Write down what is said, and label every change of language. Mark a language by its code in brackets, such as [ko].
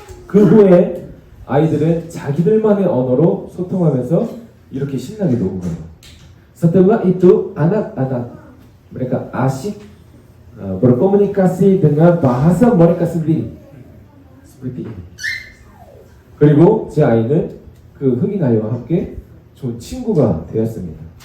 [ko] 그 후에 아이들은 자기들만의 언어로 소통하면서 이렇게 신나게 노는 거예요. [id] Setelah itu anak-anak mereka asyik berkomunikasi dengan bahasa mereka sendiri seperti ini. [ko] 그리고 제 아이는 그 흑인 아이와 함께 좋은 친구가 되었습니다.